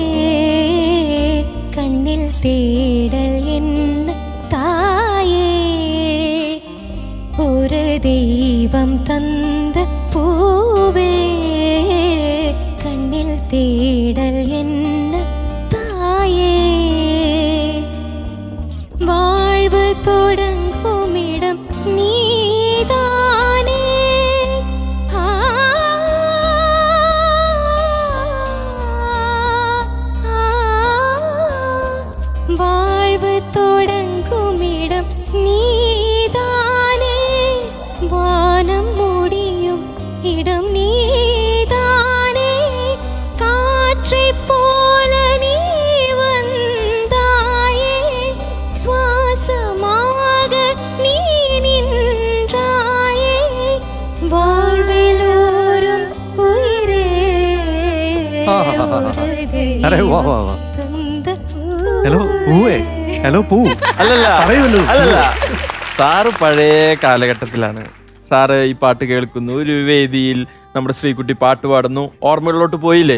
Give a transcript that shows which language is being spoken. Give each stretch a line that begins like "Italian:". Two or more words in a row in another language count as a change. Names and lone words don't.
Tamil: கண்ணில் தேடல் என்ன தாயே ஒரு தெய்வம் தந்த பூவே கண்ணில் தேடல் என்ன தாயே வாழ்வு தொடங்குமிடம் நீதானே வாழ்வு தொடங்குமிடம் நீதானே வானம் முடியும் இடம் நீதானே காற்றை போல நீ வந்தாயே சுவாசமாக நீ நின்றாயே வாழ்விலோரும் உயிரே
Malayalam: ഹലോ പൂ. അല്ലല്ല, സാറ് പഴയ കാലഘട്ടത്തിലാണ്. സാറ് ഈ പാട്ട് കേൾക്കുന്നു, ഒരു വേദിയിൽ നമ്മുടെ ശ്രീകുട്ടി പാട്ട് പാടുന്നു, ഓർമ്മകളിലോട്ട് പോയില്ലേ?